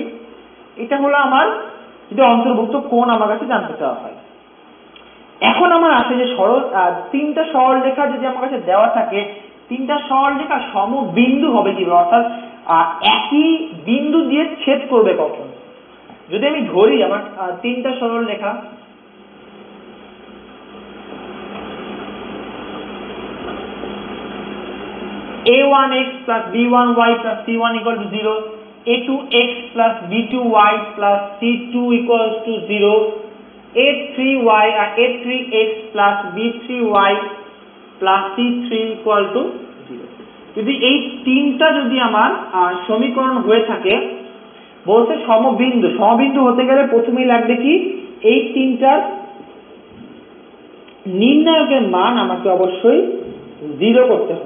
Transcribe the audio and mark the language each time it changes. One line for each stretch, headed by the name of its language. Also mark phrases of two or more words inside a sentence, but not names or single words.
Bangla: এটা হলো আমার যদি অন্তর্ভুক্ত কোণ আমার কাছে জানতে চাওয়া হয়। এখন আমার আসে যে তিনটা সরলরেখা যদি আমার কাছে দেওয়া থাকে, তিনটা সরলরেখা সমবিন্দু হবে কিভাবে, অর্থাৎ একই বিন্দু দিয়ে ছেদ করবে কখন। যদি আমি ধরি আমার তিনটা সরলরেখা, a1x + b1y + c1 = 0, a2x + b2y + c2 = 0, a3y আর a3x + b3y + c3 = 0। যদি এই তিনটা যদি আমার সমীকরণ হয়ে থাকে, বলতে সমবিন্দু হতে গেলে প্রথমেই লাগবে কি এই তিনটার নির্ণায়কের মান আমাকে অবশ্যই 0 করতে হবে।